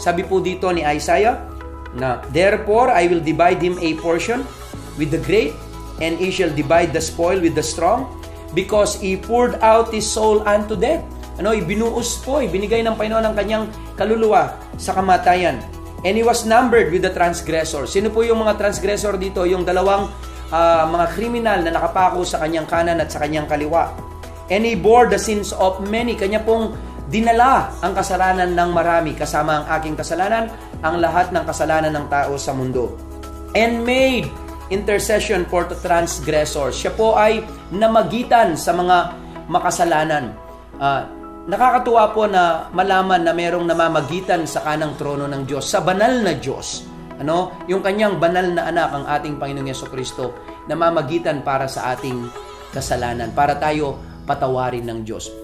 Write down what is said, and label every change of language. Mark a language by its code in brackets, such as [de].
[tl] Sabi po dito ni Isaiah na, [en] therefore I will divide him a portion with the great, and he shall divide the spoil with the strong, because he poured out his soul unto death. [tl] Ibinuos po, ibinigay ng Panginoon ang kanyang kaluluwa sa kamatayan. [en] And he was numbered with the transgressors. [tl] Sino po yung mga transgressor dito? Yung dalawang mga kriminal na nakapako sa kanyang kanan at sa kanyang kaliwa. [en] And he bore the sins of many. [tl] Kanya pong dinala ang kasalanan ng marami, kasama ang aking kasalanan, ang lahat ng kasalanan ng tao sa mundo. [en] And made intercession for the transgressors. [tl] Siya po ay namagitan sa mga makasalanan. Nakakatuwa po na malaman na merong namamagitan sa kanang trono ng Diyos, sa banal na Diyos. Yung kanyang banal na anak, ang ating Panginoong Jesucristo, namamagitan para sa ating kasalanan, para tayo patawarin ng Diyos.